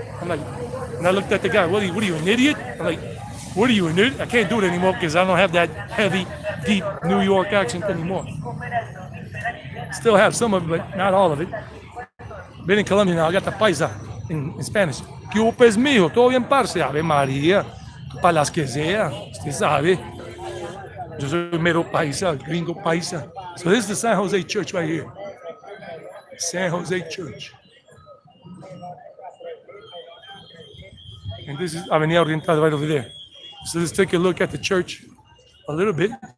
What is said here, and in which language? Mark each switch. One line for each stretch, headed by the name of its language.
English: I'm like, and I looked at the guy, what are you, an idiot? I'm like, what are you, an idiot? I can't do it anymore because I don't have that heavy, deep New York accent anymore. Still have some of it, but not all of it. Been in Colombia now, I got the paisa in Spanish.
Spanish: ¿Qué hubo, pues, mijo? ¿Todo bien, parce? Ave María, para las que sea, usted sabe. Yo soy mero paisa, gringo paisa.
English: So this is the San Jose Church right here. San Jose Church. And this is Avenida Oriental right over there. So let's take a look at the church a little bit.